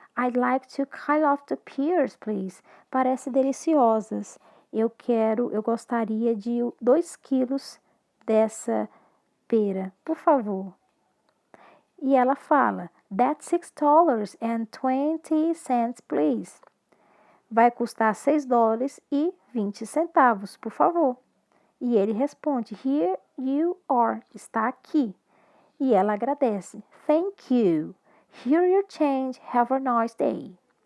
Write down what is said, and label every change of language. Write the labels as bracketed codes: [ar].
[en] I'd like 2 kilos of the pears, please. [pt] Parece deliciosas. Eu gostaria de 2 quilos dessa pera, por favor. E ela fala, [en] that's $6.20, please. [pt] Vai custar $6,20, por favor. E ele responde, [en] here you are, [pt] está aqui. E ela agradece, [en] thank you. Here your change, have a nice day.